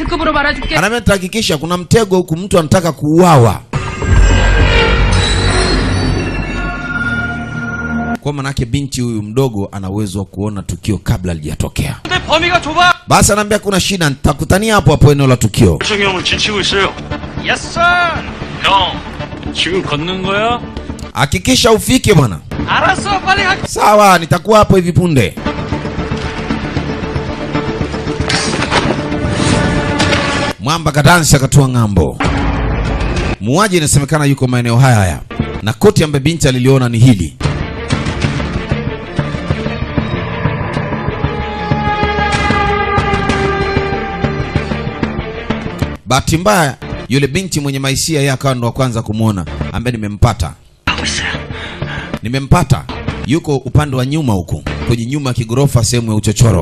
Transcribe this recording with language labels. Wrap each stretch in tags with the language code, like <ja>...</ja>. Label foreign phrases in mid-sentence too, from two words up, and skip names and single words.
<sw>Anambia nitahakikisha kuna mtego huku, mtu anataka kuuawa. Kwa manake binti huyu mdogo ana uwezo wa kuona tukio kabla halijatokea. Basi anambia kuna shida, nitakutania hapo hapo eneo la tukio.</sw> <en>Yes sir.</en> <ko>형, 지금 걷는 거야?</ko> <sw>Hakikisha ufike bwana.</sw> <ko>알았어, 빨리 가.</ko> <sw>Sawa, nitakuwa hapo hivi punde. Mwamba kadansi akatua ng'ambo. Muuaji inasemekana yuko maeneo haya na koti ambaye binti aliliona ni hili. Bahati mbaya yule binti mwenye maisia yeye akawa ndo wa kwanza kumuona, ambaye nimempata yuko upande wa nyuma huko kwenye nyuma ya kigorofa sehemu ya uchochoro.</sw>